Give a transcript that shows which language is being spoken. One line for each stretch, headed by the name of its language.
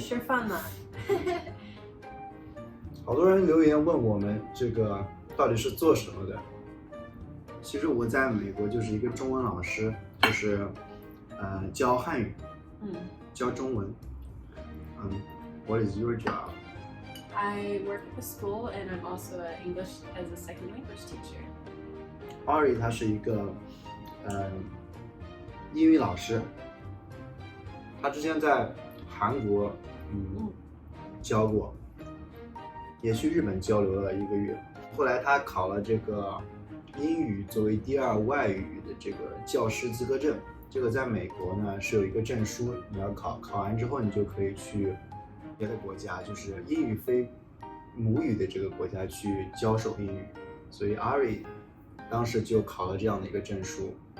English: Sure fun that.
Chinese: 好多人留言问我们这个到底是做什么的。其实我在美国就是一个中文老师，就是教汉语，教中文。
English: What is your job? I work at the school and I'm also an English as a second language teacher.
Chinese: Ari 他是一个英语老师，他之前在韩国教过，也去日本交流了1个月。后来他考了这个英语作为第2外语的这个教师资格证，这个在美国呢是有一个证书，你要考完之后你就可以去别的国家，就是英语非母语的这个国家去教授英语，所以 Ari 当时就考了这样的一个证书。